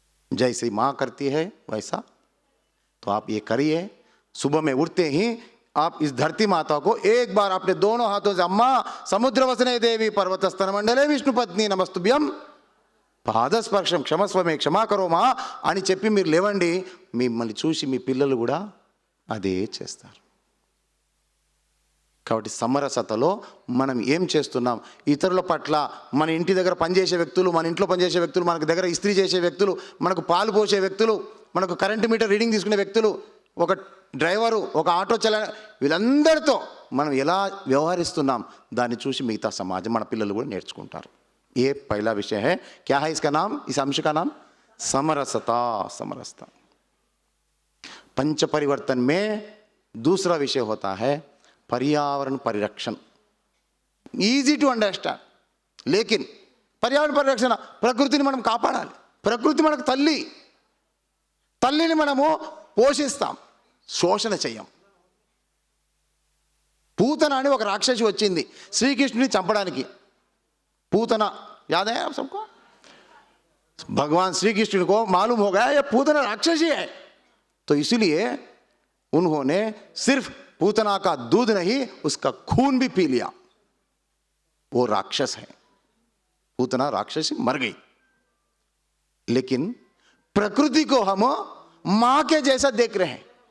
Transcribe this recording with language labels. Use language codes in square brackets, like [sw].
[hi] जैसे मां करती है वैसा तो आप ये करिए. सुबह में उठते ही आप इस धरती माता को एक बार अपने दोनों हाथों से, अम्मा [sa] समुद्र वसने देवी पर्वत स्तन मंडले विष्णु पत्नी नमस्तुभ्यम పాదస్పర్శం క్షమస్వమే క్షమా కరో మా [te] అని చెప్పి మీరు లేవండి. మిమ్మల్ని చూసి మీ పిల్లలు కూడా అదే చేస్తారు. కాబట్టి సమరసతలో మనం ఏం చేస్తున్నాం, ఇతరుల పట్ల, మన ఇంటి దగ్గర పనిచేసే వ్యక్తులు, మన ఇంట్లో పనిచేసే వ్యక్తులు, మనకు దగ్గర ఇస్త్రీ చేసే వ్యక్తులు, మనకు పాలు పోసే వ్యక్తులు, మనకు కరెంటు మీటర్ రీడింగ్ తీసుకునే వ్యక్తులు, ఒక డ్రైవరు, ఒక ఆటో వీళ్ళందరితో మనం ఎలా వ్యవహరిస్తున్నాం దాన్ని చూసి మిగతా సమాజం, మన పిల్లలు కూడా నేర్చుకుంటారు. [hi] ये पहला विषय है. क्या है इसका नाम, इस अंश का नाम? समरसता. समरसता. पंच परिवर्तन में दूसरा विषय होता है पर्यावरण परिरक्षण. [en] Easy to understand. [te] లేకిన్ పర్యావరణ పరిరక్షణ, ప్రకృతిని మనం కాపాడాలి. ప్రకృతి మనకు తల్లి, తల్లిని మనము పోషిస్తాం, శోషణ చెయ్యం. పూతన అని ఒక రాక్షసి వచ్చింది శ్రీకృష్ణుని చంపడానికి. [hi] पूतना याद है आप सबको? भगवान श्री कृष्ण को मालूम हो गया ये पूतना राक्षसी है, तो इसलिए उन्होंने सिर्फ पूतना का दूध नहीं उसका खून भी पी लिया. वो राक्षस है. पूतना राक्षसी मर गई. लेकिन प्रकृति को हम मां के जैसा देख रहे हैं.